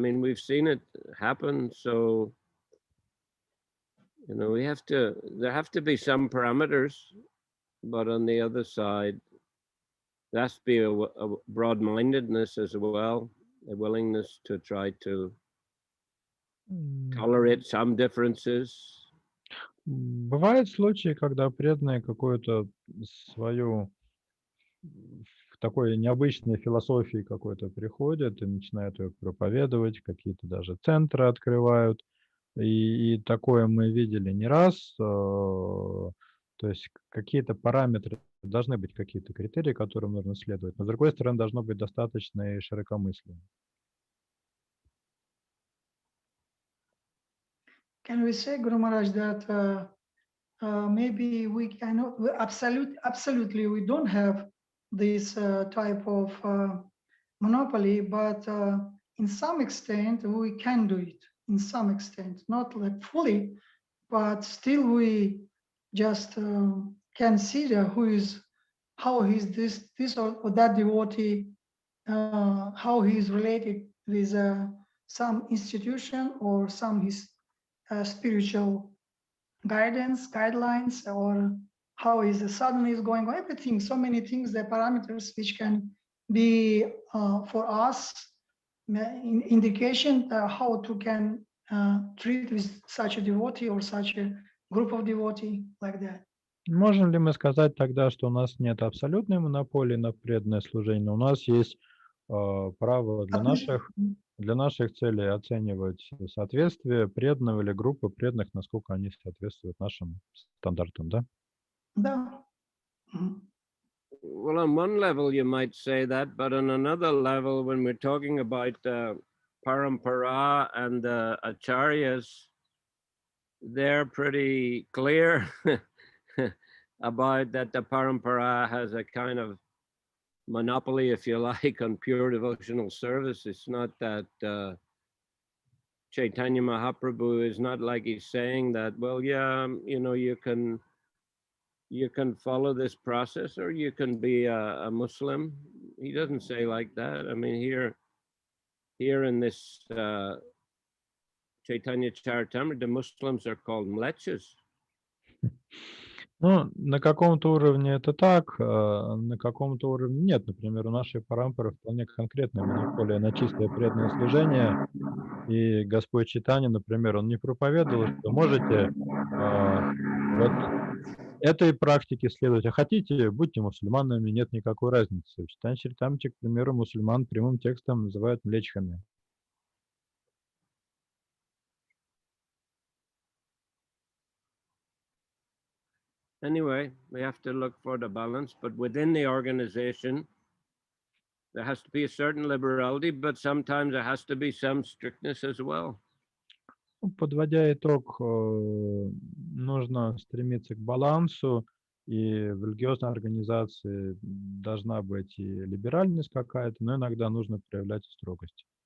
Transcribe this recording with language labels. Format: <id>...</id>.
<en>I mean, we've seen it happen. So, there have to be some parameters, but on the other side, there has to be a broad-mindedness as well, a willingness to try to tolerate some differences.</en> <ru>Бывают случаи, когда преданные какую-то свою такой необычной философии какой-то приходят и начинают ее проповедовать, какие-то даже центры открывают. И такое мы видели не раз. То есть какие-то параметры, должны быть какие-то критерии, которым нужно следовать. Но с другой стороны, должно быть достаточно и широкомыслие.</ru> <en>Can we say, Guru Maharaj, that maybe we cannot, absolutely we don't have this type of monopoly, but in some extent we can do it, in some extent, not like fully, but still we just consider how is this or that devotee, how he is related with some institution or some his spiritual guidance, guidelines, or how is the sadhana is going on, everything, so many things, the parameters which can be for us indication how to can treat with such a devotee or such a group of devotee like that.</en> <ru>Можем ли мы сказать тогда, что у нас нет абсолютной монополии на преданное служение, но у нас есть право для наших целей оценивать соответствие преданного или группы преданных, насколько они соответствуют нашим стандартам, да? Да.</ru> <en>Well, on one level you might say that, but on another level, when we're talking about parampara and acharyas, they're pretty clear about that the parampara has a kind of monopoly, if you like, on pure devotional service. It's not that Chaitanya Mahaprabhu is not like he's saying that, well, yeah, you know, you can follow this process or you can be a Muslim. He doesn't say like that. I mean, here in this Чайтанья Чаритамрита, the Muslims are called mlechas.</en> <ru>Ну, на каком-то уровне это так, на каком-то уровне нет. Например, у нашей парампары вполне конкретная монополия на чистое преданное служение. И Господь Чайтанья, например, он не проповедовал, что можете вот этой практике следовать, а хотите, будьте мусульманами, нет никакой разницы. В Чайтанья Чаритамрите, к примеру, мусульман прямым текстом называют млечхами.</ru> <en>Anyway, we have to look for the balance, but within the organization, there has to be a certain liberality, but sometimes there has to be some strictness as well.</en> <ru>Подводя итог, нужно стремиться к балансу, и в религиозной организации должна быть и либеральность какая-то, но иногда нужно проявлять строгость.</ru>